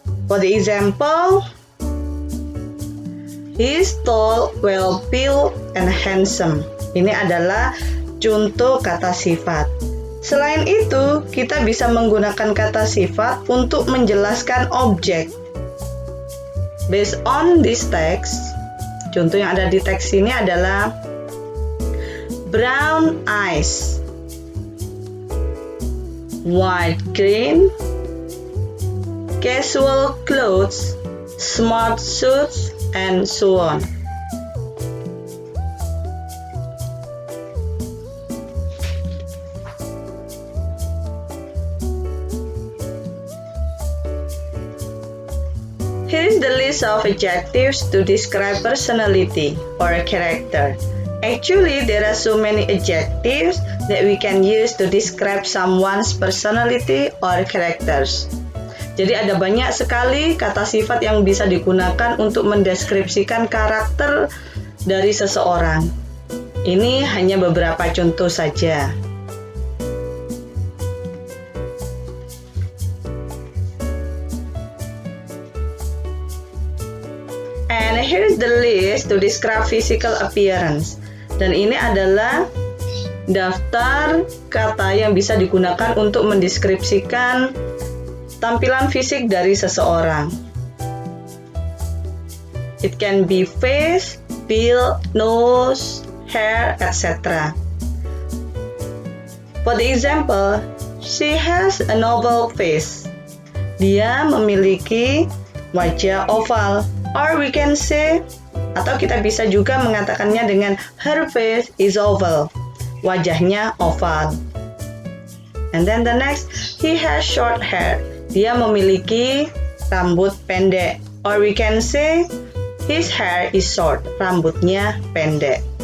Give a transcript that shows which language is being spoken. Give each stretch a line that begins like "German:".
English: For the example, he is tall, well-built, and handsome.
Indonesian: Ini adalah contoh kata sifat. Selain itu, kita bisa menggunakan kata sifat untuk menjelaskan objek.
English: Based on this text,
Indonesian: contoh yang ada di teks ini adalah
English: brown eyes, white green, casual clothes, smart suits, and so on. Here is the list of adjectives to describe personality or character. Actually, there are so many adjectives that we can use to describe someone's personality or characters.
Indonesian: Jadi ada banyak sekali kata sifat yang bisa digunakan untuk mendeskripsikan karakter dari seseorang. Ini hanya beberapa contoh saja.
English: And here's the list to describe physical appearance.
Indonesian: Dan ini adalah daftar kata yang bisa digunakan untuk mendeskripsikan tampilan fisik dari seseorang.
English: It can be face, build, nose, hair, etc. For the example, she has a oval face.
Indonesian: Dia memiliki wajah oval.
English: Or we can say,
Indonesian: atau kita bisa juga mengatakannya dengan
English: her face is oval.
Indonesian: Wajahnya oval.
English: And then the next, he has short hair.
Indonesian: Dia memiliki rambut pendek.
English: Or we can say, his hair is short.
Indonesian: Rambutnya pendek.